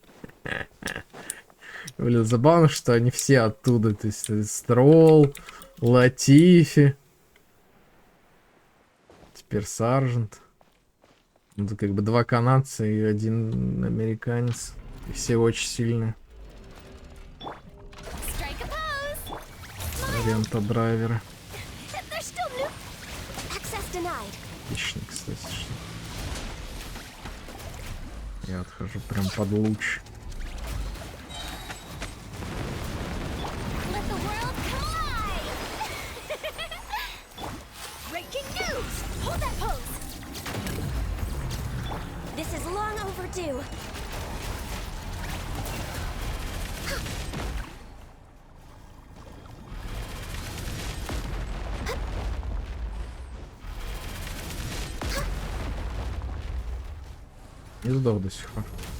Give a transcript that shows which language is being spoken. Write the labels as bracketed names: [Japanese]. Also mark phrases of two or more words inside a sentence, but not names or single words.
[Russian] Блин, забавно, что они все оттуда. То есть Стролл, Латифи. Теперь Саржент. Ну, это как бы два канадца и один американец. И все очень сильные. [English] Strike a pose. [Russian] Рента-драйверы. [English] They're still new. Access denied. [Russian] Отлично, кстати. Что... Я отхожу прям под луч. [English] Let the world collide. Breaking news. Hold that pose. This is long overdue. [Russian] Не сдох до сих пор.